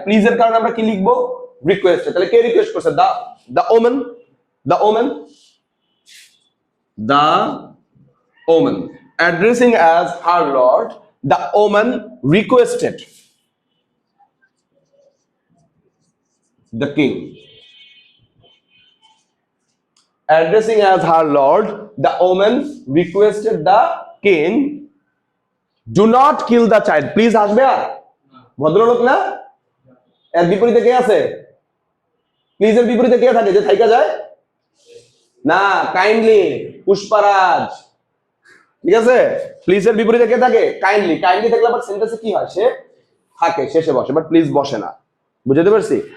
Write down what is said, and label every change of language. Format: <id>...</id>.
<bn>Please এর কারণে আমরা কি লিখবো? রিকোয়েস্ট। তাহলে কে রিকোয়েস্ট করছে?</bn> <en>The women, the women, the women addressing as her lord, the women requested the king. Addressing as her lord, the woman requested the king, do not kill the child.</en> <bn>Please আসবে আর ভদ্রলোক না? এর বিপরীতে কে আছে? Please এর বিপরীতে কে থাকে যে থাইকা যায় না? কাইন্ডলি, পুষ্পারাজ। ঠিক আছে, প্লিজ এর বিপরীতে কে থাকে? কাইন্ডলি। কাইন্ডলি থাকলে আবার সেন্টেন্সে কি হয়? সে থাকে, শেষে বসে, বাট প্লিজ বসে না। বুঝতে পারছি?</bn>